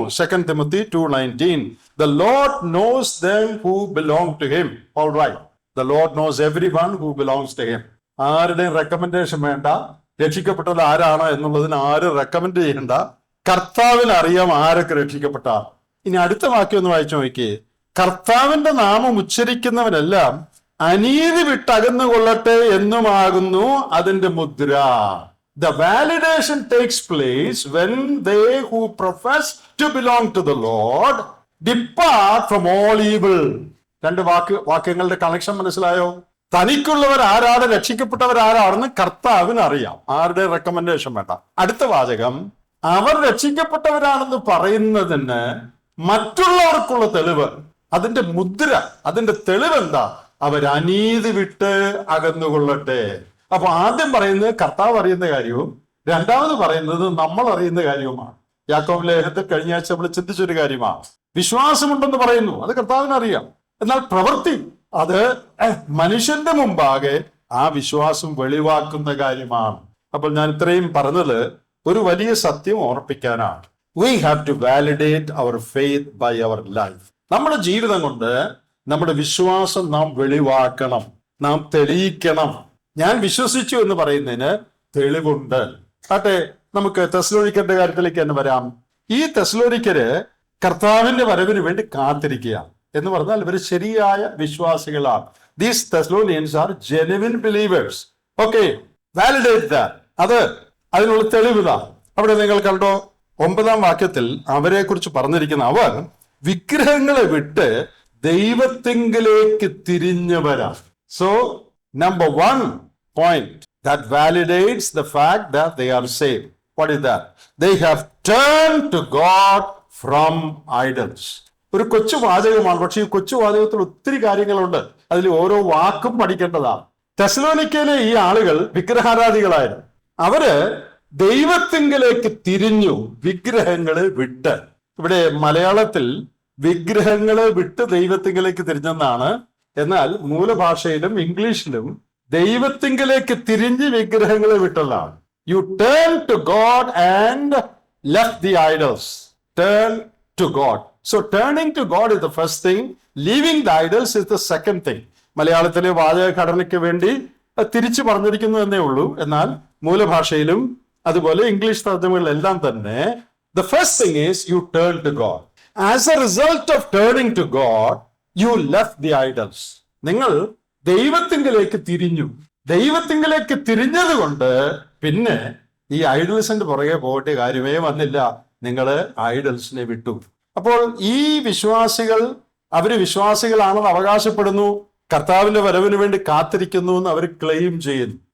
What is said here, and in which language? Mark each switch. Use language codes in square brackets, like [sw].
[en] Second Timothy 2:19 The Lord knows them who belong to him. All right. The Lord knows everyone who belongs to him. [ml] ആരുടെയും recommendation വേണ്ട. രക്ഷിക്കപ്പെട്ടത് ആരാണ് എന്നുള്ളതിന് ആരും recommend ചെയ്യണ്ട. കർത്താവിന് അറിയാം ആരൊക്കെ രക്ഷിക്കപ്പെട്ട. ഇനി അടുത്ത വാക്യം ഒന്ന് വായിച്ചു നോക്കിയേ. കർത്താവിന്റെ നാമം ഉച്ചരിക്കുന്നവനെല്ലാം അനീതി വിട്ടകന്നുകൊള്ളട്ടെ എന്നുമാകുന്നു അതിന്റെ മുദ്ര. [en] The validation takes place when they who profess to belong to the Lord depart from all evil. [ml] രണ്ട് വാക്യങ്ങളുടെ കണക്ഷൻ മനസ്സിലായോ? തനിക്കുള്ളവർ ആരാണ്, രക്ഷിക്കപ്പെട്ടവർ ആരാണെന്ന് കർത്താവിന് അറിയാം. ആരുടെ റെക്കമെൻഡേഷൻ വേണ്ട. അടുത്ത വാചകം, അവർ രക്ഷിക്കപ്പെട്ടവരാണെന്ന് പറയുന്നതിന് മറ്റുള്ളവർക്കുള്ള തെളിവ്, അതിന്റെ മുദ്ര, അതിന്റെ തെളിവ് എന്താ? അവർ അനീതി വിട്ട് അകന്നുകൊള്ളട്ടെ. അപ്പൊ ആദ്യം പറയുന്നത് കർത്താവ് അറിയുന്ന കാര്യവും രണ്ടാമത് പറയുന്നത് നമ്മൾ അറിയുന്ന കാര്യവുമാണ്. യാക്കോബ് ലേഖനത്തിൽ കഴിഞ്ഞ ആഴ്ച നമ്മൾ ചിന്തിച്ചൊരു കാര്യമാണ്. വിശ്വാസമുണ്ടെന്ന് പറയുന്നു, അത് കർത്താവിന് അറിയാം. എന്നാൽ പ്രവൃത്തി, അത് മനുഷ്യന്റെ മുമ്പാകെ ആ വിശ്വാസം വെളിവാക്കുന്ന കാര്യമാണ്. അപ്പോൾ ഞാൻ ഇത്രയും പറഞ്ഞത് ഒരു വലിയ സത്യം ഓർപ്പിക്കാനാണ്. [en] We have to validate our faith by our life. [ml] നമ്മുടെ ജീവിതം കൊണ്ട് നമ്മുടെ വിശ്വാസം നാം വെളിവാക്കണം, നാം തെളിയിക്കണം. ഞാൻ വിശ്വസിച്ചു എന്ന് പറയുന്നതിന് തെളിവുണ്ട്. ആട്ടെ, നമുക്ക് തെസ്സലോനിക്കരുടെ കാര്യത്തിലേക്ക് തന്നെ വരാം. ഈ തെസ്സലോനിക്കര് കർത്താവിന്റെ വരവിന് വേണ്ടി കാത്തിരിക്കുക എന്ന് പറഞ്ഞാൽ ഇവർ ശരിയായ വിശ്വാസികളാണ്. [en] These Thessalonians are genuine believers. Okay, validate that. [ml] അതിനുള്ള തെളിവിതാ. അവിടെ നിങ്ങൾ കണ്ടോ, 9-ാം വാക്യത്തിൽ അവരെ കുറിച്ച് പറഞ്ഞിരിക്കുന്ന, അവർ വിഗ്രഹങ്ങളെ വിട്ട് ദൈവത്തിങ്കിലേക്ക് തിരിഞ്ഞവരാണ്. [en] So, number 1 point that validates the fact that they are saved. What is that? They have turned to God from idols. [ml] ഒരു കൊച്ചു വാചകമാണ്, പക്ഷേ ഈ കൊച്ചു വാചകത്തിൽ ഒത്തിരി കാര്യങ്ങളുണ്ട്. അതിൽ ഓരോ വാക്കും പഠിക്കേണ്ടതാണ്. തെസ്സലോനിക്കയിലെ ഈ ആളുകൾ വിഗ്രഹാരാധികളായിരുന്നു. അവര് ദൈവത്തിങ്കിലേക്ക് തിരിഞ്ഞു, വിഗ്രഹങ്ങളെ വിട്ട്. ഇവിടെ മലയാളത്തിൽ വിഗ്രഹങ്ങളെ വിട്ട് ദൈവത്തിങ്കിലേക്ക് തിരിഞ്ഞെന്നാണ്. എന്നാൽ മൂലഭാഷയിലും ഇംഗ്ലീഷിലും ദൈവത്തിങ്കിലേക്ക് തിരിഞ്ഞ് വിഗ്രഹങ്ങളെ വിട്ടതാണ്. [en] You turn to God and left the idols. Turn to God. So turning to God is the first thing. Leaving the idols is the second thing. [ml] മലയാളത്തിലെ വാചകഘടനയ്ക്ക് വേണ്ടി തിരിച്ചു പറഞ്ഞിരിക്കുന്നു എന്നേ ഉള്ളൂ. എന്നാൽ മൂലഭാഷയിലും അതുപോലെ ഇംഗ്ലീഷ് തർജ്ജമകളിലെല്ലാം തന്നെ [en] the first thing is you turn to God. As a result of turning to God, you left the idols. [ml] നിങ്ങൾ ദൈവത്തിങ്കിലേക്ക് തിരിഞ്ഞു. ദൈവത്തിങ്കിലേക്ക് തിരിഞ്ഞത് കൊണ്ട് പിന്നെ ഈ ഐഡൽസിന്റെ പുറകെ പോകേണ്ട കാര്യമേ വന്നില്ല. നിങ്ങൾ ഐഡൽസിനെ വിട്ടു. അപ്പോൾ ഈ വിശ്വാസികൾ, അവര് വിശ്വാസികളാണെന്ന് അവകാശപ്പെടുന്നു, കർത്താവിന്റെ വരവിന് വേണ്ടി കാത്തിരിക്കുന്നു എന്ന് അവർ ക്ലെയിം ചെയ്യുന്നു.